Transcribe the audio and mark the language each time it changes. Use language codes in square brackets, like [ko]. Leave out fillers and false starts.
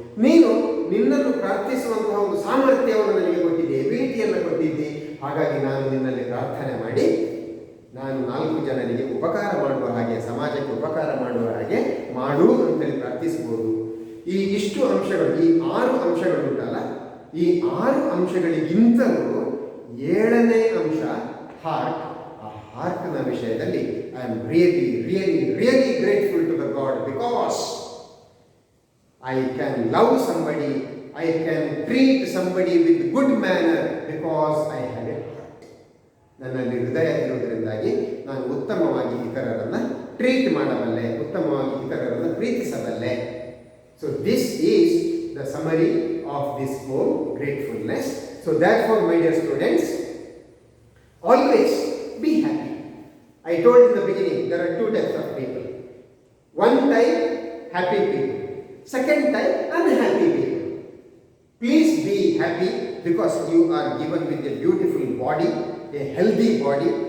[kn] ನೀನು ನಿನ್ನನ್ನು ಪ್ರಾರ್ಥಿಸುವಂತಹ ಒಂದು ಸಾಮರ್ಥ್ಯವನ್ನು ನನಗೆ ಕೊಟ್ಟಿದ್ದಿ, ಎಬಿಲಿಟಿಯನ್ನು ಕೊಟ್ಟಿದ್ದಿ, ಹಾಗಾಗಿ ನಾನು ನಿನ್ನಲ್ಲಿ ಪ್ರಾರ್ಥನೆ ಮಾಡಿ ನಾನು 4 ಜನರಿಗೆ ಉಪಕಾರ ಮಾಡುವ ಹಾಗೆ, ಸಮಾಜಕ್ಕೆ ಉಪಕಾರ ಮಾಡುವ ಹಾಗೆ ಮಾಡು ಅಂತೇಳಿ ಪ್ರಾರ್ಥಿಸಬಹುದು. ಈ ಇಷ್ಟು ಅಂಶಗಳು, ಈ 6 ಅಂಶಗಳು ಉಂಟಲ್ಲ, ಈ 6 ಅಂಶಗಳಿಗಿಂತಲೂ ಏಳನೇ ಅಂಶ ಹಾರ್ಟ್. ಆ ಹಾರ್ಟ್ನ ವಿಷಯದಲ್ಲಿ [en] I am really really really grateful to the God because I can love somebody, I can treat somebody with good manner because I have a heart. [kn] ನನ್ನಲ್ಲಿ ಹೃದಯ ಇರುವುದರಿಂದಾಗಿ ನಾನು ಉತ್ತಮವಾಗಿ ಇತರರನ್ನು ಟ್ರೀಟ್ ಮಾಡಬಲ್ಲೆ, ಉತ್ತಮವಾಗಿ ಇತರರನ್ನು ಪ್ರೀತಿಸಬಲ್ಲೆ. [en] So this is the summary of this whole gratefulness. So therefore, my dear students, always be happy. I told in the beginning, there are two types of people. One type, happy people. Second type, unhappy people. Please be happy because you are given with a beautiful body, a healthy body.